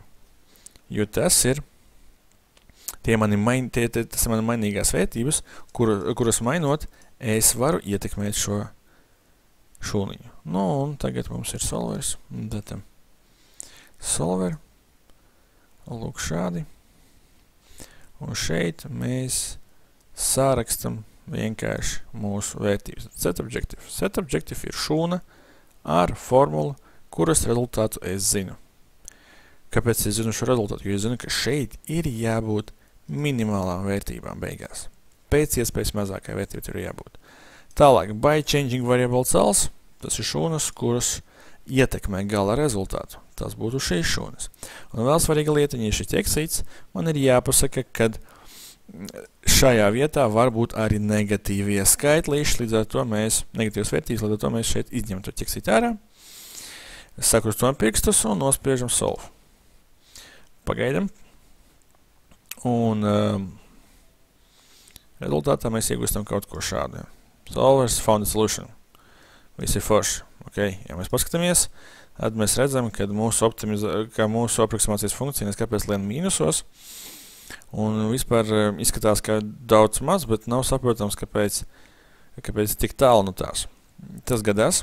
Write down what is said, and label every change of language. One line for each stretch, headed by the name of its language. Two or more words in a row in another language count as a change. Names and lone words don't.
Latvian: Jo tas ir tas ir mani mainīgās vērtības, kuras mainot, es varu ietekmēt šo šūniņu. Nu, un tagad mums ir solvers.
English: Datam solver.
Latvian: Lūk šādi. Un šeit mēs sārakstam vienkārši mūsu vērtības.
English: Set objective. Set objective
Latvian: ir šūna ar formulu, kuras rezultātu es zinu. Kāpēc es zinu šo rezultātu? Jo es zinu, ka šeit ir jābūt minimālām vērtībām beigās. Pēc iespējas mazākai vērtībai ir jābūt. Tālāk,
English: by changing variable cells,
Latvian: tas ir šūnas, kuras ietekmē gala rezultātu. Tas būtu šīs šūnas. Un vēl svarīga lietiņa ir šis ķeksīts. Man ir jāpasaka, kad šajā vietā var būt arī negatīvie skaitlīši, līdz ar to mēs, negatīvas vērtības, līdz ar to mēs šeit izņemam to ķeksīt ārā, sakrustojam pirkstus un nospiežam solve. Pagaidam. Un rezultātā mēs iegūstam kaut ko šādu.
English: Solvers found a solution.
Latvian: Viss ir forši. Okay. Ja mēs paskatāmies, tad mēs redzam, ka mūsu aproksimācijas funkcija neskāpēc lien mīnusos. Un vispār izskatās, ka daudz maz, bet nav saprotams, kāpēc tik tālu no tās. Tas gadās.